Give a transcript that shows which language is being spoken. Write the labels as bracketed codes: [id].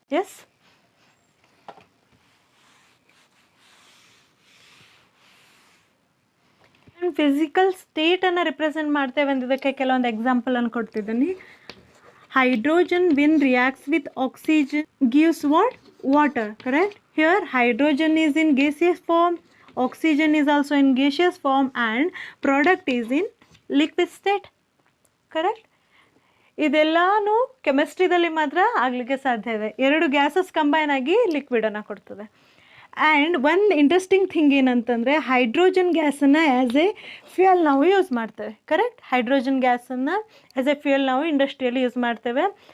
[kn] S, physical ಸ್ಟೇಟನ್ನು represent ಮಾಡ್ತೇವೆ ಅಂದಿದ್ದಕ್ಕೆ ಕೆಲವೊಂದು ಎಕ್ಸಾಂಪಲನ್ನು ಕೊಡ್ತಿದ್ದೀನಿ. [en] Hydrogen when reacts with oxygen gives what water, correct. Here hydrogen is in gaseous form, oxygen is also in gaseous form and product is in liquid state, correct. [kn] ಇದೆಲ್ಲನೂ ಕೆಮಿಸ್ಟ್ರಿದಲ್ಲಿ ಮಾತ್ರ ಆಗಲಿಕ್ಕೆ ಸಾಧ್ಯ ಇದೆ. 2 gases combine ಆಗಿ ಲಿಕ್ವಿಡನ್ನು ಕೊಡ್ತದೆ. And ಒಂದು interesting thing ಏನಂತಂದರೆ hydrogen ಗ್ಯಾಸನ್ನು ಆ್ಯಸ್ ಎ ಫ್ಯೂಯಲ್ ನಾವು ಯೂಸ್ ಮಾಡ್ತೇವೆ, ಕರೆಕ್ಟ್. ಹೈಡ್ರೋಜನ್ ಗ್ಯಾಸನ್ನು ಆ್ಯಸ್ ಎ ಫ್ಯೂಯಲ್ ನಾವು ಇಂಡಸ್ಟ್ರಿಯಲ್ಲಿ ಯೂಸ್ ಮಾಡ್ತೇವೆ.